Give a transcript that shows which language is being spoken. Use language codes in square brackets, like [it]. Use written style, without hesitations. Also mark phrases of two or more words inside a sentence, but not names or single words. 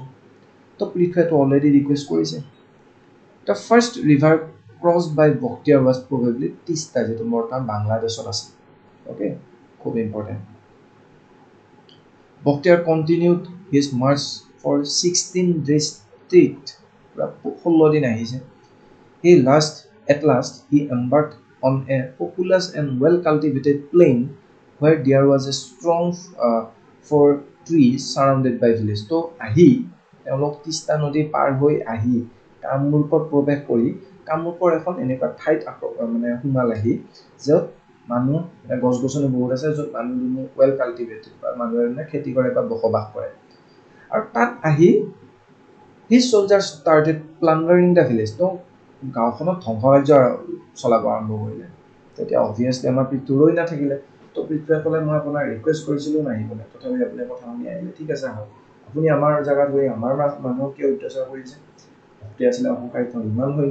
[as] তো পৃথুৱেটো [en] already request [as] কৰিছে। [en] the first river crossed by Bakhtiyar was probably Tista, [as] যিটো বৰ্তমান বাংলাদেশত আছে। [en] okay, খুব important. Bakhtiyar continued his march for 16 days straight, [as] পুৰা 16 দিন আহিছে। [en] At last he embarked on a populous and well-cultivated plain where there was a strong for trees surrounded by villages. [as] তো তেওঁলোক তিষ্টা নদী পাৰ হৈ আহি কামৰূপত প্ৰৱেশ কৰি কামৰূপৰ এখন এনেকুৱা ঠাইত সোমালেহি য'ত মানুহ গছ গছনি বহুত আছে, য'ত মানুহ [en] well cultivated [as] বা মানুহে খেতি কৰে বা বসবাস কৰে। আৰু তাত আহি [en] his soldiers started plundering the village. [as] তো গাঁওখনত ধ্বংস কাৰ্য চলাব আৰম্ভ কৰিলে। তেতিয়া অবভিয়াছলি আমাৰ পৃথু ৰৈ নাথাকিলে। তো পৃথুৱে ক'লে মই আপোনাক ৰিকুৱেষ্ট কৰিছিলোঁ নাহিবলৈ, তথাপি আপুনি কথা শুনি আহিলে, ঠিক আছে আহক, আপুনি আমাৰ জেগাত গৈ আমাৰ মানুহক কিয় অত্যাচাৰ কৰিছে, ভক্তি আছিলে অহংকাৰিত ইমান সৈন্য।